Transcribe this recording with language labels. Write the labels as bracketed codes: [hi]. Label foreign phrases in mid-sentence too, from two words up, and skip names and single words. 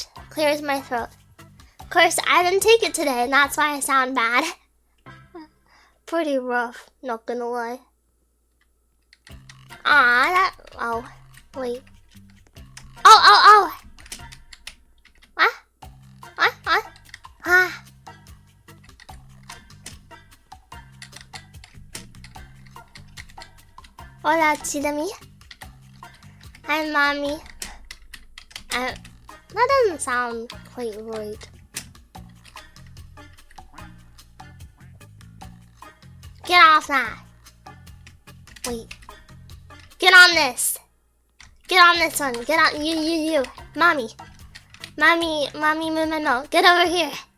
[en] Clears my throat. Of course, I didn't take it today, and that's why I sound bad. Pretty rough, not gonna lie. Oh, wait. Oh. What? Ah. Hola, Chidami. Hi, Mommy. That doesn't sound quite right. Get off that. Wait. Get on this. Get on this one. Get on. You. Mommy, no. Get over here.